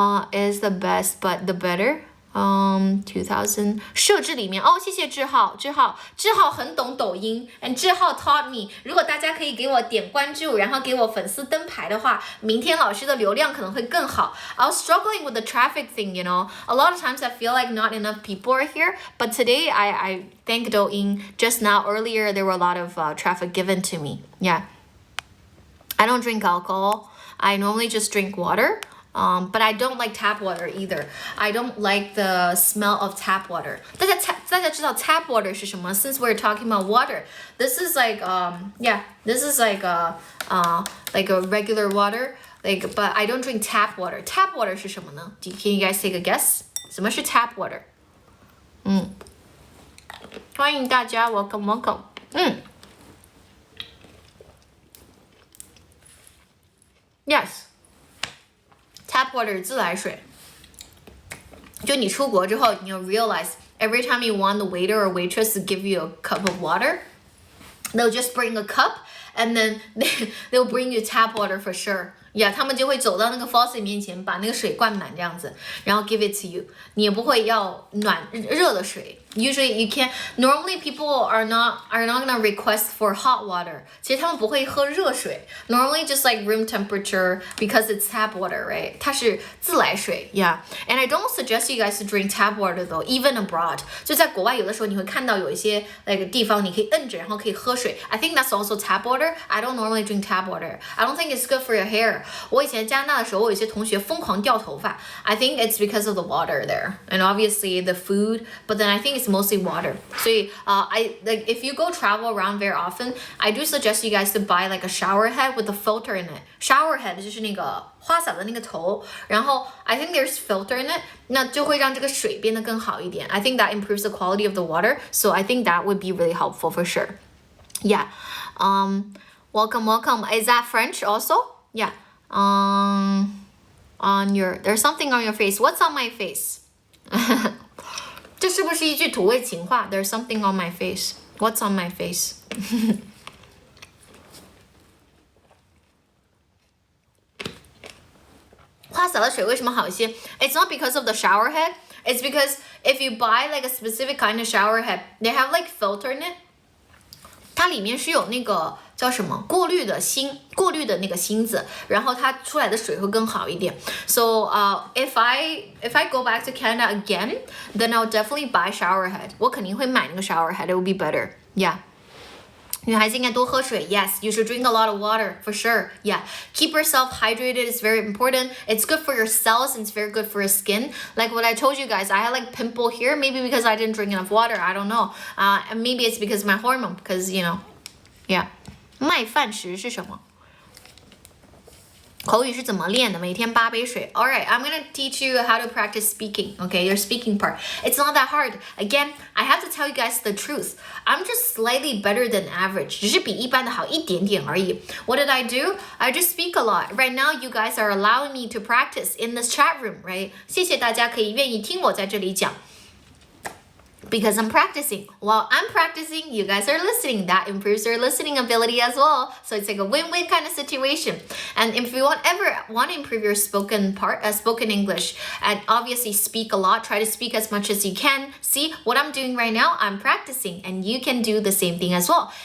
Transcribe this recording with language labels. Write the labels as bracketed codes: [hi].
[zh] is the best but the better 2000设置里面谢谢志浩很懂抖音 and 志浩 taught me 如果大家可以给我点关注然后给我粉丝灯牌的话明天老师的流量可能会更好 [en] I was struggling with the traffic thing a lot of times I feel like not enough people are here but today I thank Douyin just now earlier there were a lot of traffic given to me yeah I don't drink alcohol I normally just drink water but I don't like tap water either. I don't like the smell of tap water. [zh] 大家知道 [en] tap water 是什么 Since we're talking about water, this is this is like a regular water. But I don't drink tap water. Tap water [zh] 是什么呢 [en] Can you guys take a guess? [zh] 什么是 [en] tap water? [zh] 欢迎大家 [en] welcome. Yes.Tap water 自来水 [zh] 就你出国之后，你 [en] realize every time you want the waiter or waitress to give you a cup of water, they'll just bring a cup and then they'll bring you tap water for sure.Yeah, [zh] 他们就会走到那个 faucet 面前，把那个水灌满这样子，然后 [en] give it to you。 [zh] 你也不会要热的水。 [en] Usually you can't. Normally people are not gonna request for hot water. [zh] 其实他们不会喝热水。 [en] Normally just like room temperature because it's tap water, right? [zh] 它是自来水 ，Yeah. [en] And I don't suggest you guys to drink tap water though, even abroad. [zh] 就在国外有的时候你会看到有一些那个地方你可以摁着，然后可以喝水。 [en] I think that's also tap water. I don't normally drink tap water. I don't think it's good for your hair. [zh] 我以前加拿大的时候，我有些同学疯狂掉头发。 [en] I think it's because of the water there, and obviously the food. But then I think it's mostly water. [zh] 所以 [en] I like if you go travel around very often, I do suggest you guys to buy like a shower head with a filter in it. [zh] Shower head 就是那个花洒的那个头，然后 [en] I think there's filter in it. [zh] 那就会让这个水变得更好一点。 [en] I think that improves the quality of the water. So I think that would be really helpful for sure. Yeah. Welcome. Is that French also? Yeah. On your there's something on your face. What's on my face? [zh] 这是不是一句土味情话 [en] There's something on my face. What's on my face? [zh] 花洒的水为什么好一些 [en] It's not because of the shower head. It's because if you buy like a specific kind of shower head, they have like filter in it. [zh] 它里面是有那个叫什么过滤的那个芯子，然后它出来的水会更好一点。 [en] So if I go back to Canada again, then I'll definitely buy shower head. [zh] 我肯定会买那个 [en] shower head. It will be better. Yeah. [zh] 女孩子应该多喝水 [en] Yes, you should drink a lot of water for sure. Yeah, keep yourself hydrated is very important. It's good for your cells and it's very good for your skin. Like what I told you guys, I had like pimple here, maybe because I didn't drink enough water. I don't know. And maybe it's because of my hormone, because you know, yeah. [zh] 麦饭石是什么？口语是怎么练的？每天8杯水。 [en] Alright, I'm gonna teach you how to practice speaking. Okay, your speaking part. It's not that hard. Again, I have to tell you guys the truth. I'm just slightly better than average. [zh] 只是比一般的好一点点而已。 [en] What did I do? I just speak a lot. Right now, you guys are allowing me to practice in this chat room, right? [zh] 谢谢大家可以愿意听我在这里讲。 [en] Because I'm practicing. While I'm practicing, you guys are listening. That improves your listening ability as well. So it's like a win-win kind of situation. And if you ever want to improve your spoken English, and obviously speak a lot, try to speak as much as you can. See what I'm doing right now? I'm practicing, and you can do the same thing as well.